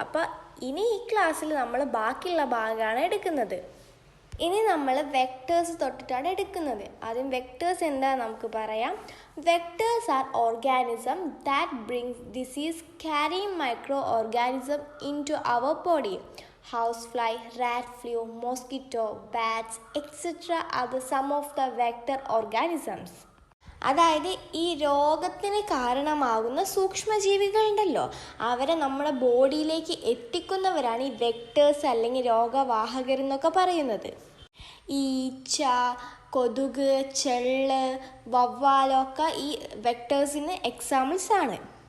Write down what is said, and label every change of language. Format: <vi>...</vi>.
<ml>അപ്പോൾ ഇനി ഈ ക്ലാസ്സിൽ നമ്മൾ ബാക്കിയുള്ള ഭാഗമാണ് എടുക്കുന്നത്. ഇനി നമ്മൾ വെക്ടേഴ്സ് തൊട്ടിട്ടാണ് എടുക്കുന്നത്. ആദ്യം വെക്ടേഴ്സ് എന്താണെന്ന് നമുക്ക് പറയാം.</ml> <en>Vectors are organism that brings disease carrying microorganism into our body. Housefly, rat flu, mosquito, bats, etc. are the some of the vector organisms.</en> <ml>അതായത് ഈ രോഗത്തിന് കാരണമാകുന്ന സൂക്ഷ്മജീവികളുണ്ടല്ലോ, അവരെ നമ്മുടെ ബോഡിയിലേക്ക് എത്തിക്കുന്നവരാണ് ഈ വെക്ടേഴ്സ് അല്ലെങ്കിൽ രോഗവാഹകരെന്നൊക്കെ പറയുന്നത്. ഈച്ച, കൊതുക്, ചെള്ള്, വവ്വാലൊക്കെ ഈ വെക്ടേഴ്സിന് എക്സാമ്പിൾസ് ആണ്.</ml>